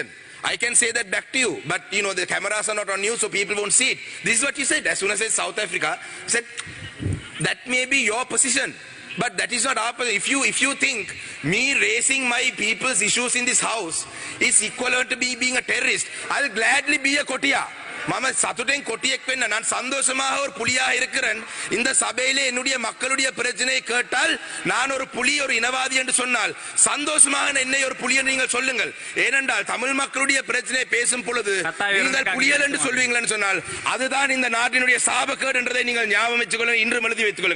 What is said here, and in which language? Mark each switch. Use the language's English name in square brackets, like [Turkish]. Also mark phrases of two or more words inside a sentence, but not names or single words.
[English] I can say that back to you, but you know the cameras are not on you, so people won't see it. This is what he said. As soon as I said South Africa, he said, that may be your position, but that is not our position. If you think me raising my people's issues in this house is equivalent to me being a terrorist, I'll gladly be a kotia. [Sinhala] මම සතුටෙන් කොටියෙක් වෙන්න [Tamil] நான் சந்தோஷமாக ஒரு புலியாக இருக்கிறேன். இந்த சபையிலே என்னுடைய மக்களுடைய பிரச்சனையை கேட்டால் நான் ஒரு புலி ஒரு இனவாதி என்று சொன்னால் சந்தோஷமாக என்னை ஒரு புலி என்று நீங்கள் சொல்லுங்கள். ஏனென்றால் தமிழ் மக்களுடைய பிரச்சனையை பேசும் பொழுது நீங்கள் புலியல் என்று சொல்வீங்களா சொன்னால் அதுதான் இந்த நாட்டினுடைய சாபக்கேடு என்றதை நீங்கள் ஞாபகம் வச்சுக்கொள்ளுங்கள்.